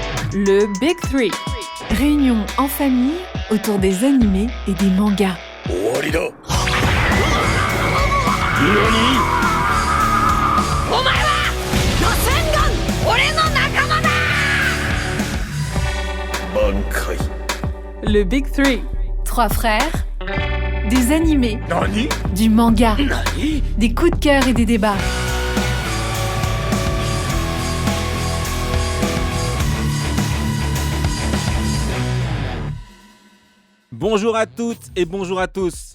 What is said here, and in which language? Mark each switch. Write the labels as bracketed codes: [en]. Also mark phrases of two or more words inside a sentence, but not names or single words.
[fr] Le Big Three. Réunion en famille autour des animés et des mangas. [ja] 終わりだ。何？お前はロセンゴン、俺の仲間だ。満開。 [fr] Le Big Three. 3 frères, des animés, [ja] 何？ [fr] du manga, [ja] 何？ [fr] des coups de cœur et des débats. Bonjour à toutes et bonjour à tous.